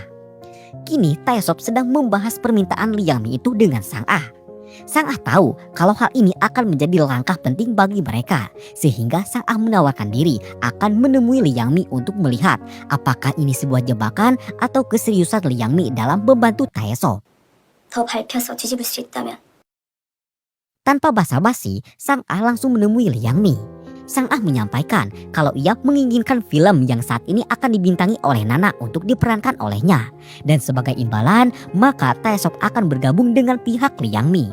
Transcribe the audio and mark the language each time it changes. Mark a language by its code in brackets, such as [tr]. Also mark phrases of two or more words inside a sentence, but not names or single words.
[id] Kini Taesop sedang membahas permintaan Liang Mi itu dengan Sang Ah. Sang Ah tahu kalau hal ini akan menjadi langkah penting bagi mereka, sehingga Sang Ah menawarkan diri akan menemui Liang Mi untuk melihat apakah ini sebuah jebakan atau keseriusan Liang Mi dalam membantu Taesop. [ko] 더 밝혀서 뒤집을 수 있다면 [id] Tanpa basa-basi, Sang Ah langsung menemui Liang Mi. Sang Ah menyampaikan kalau ia menginginkan film yang saat ini akan dibintangi oleh Nana untuk diperankan olehnya. Dan sebagai imbalan, maka Taesop akan bergabung dengan pihak Liang Mi.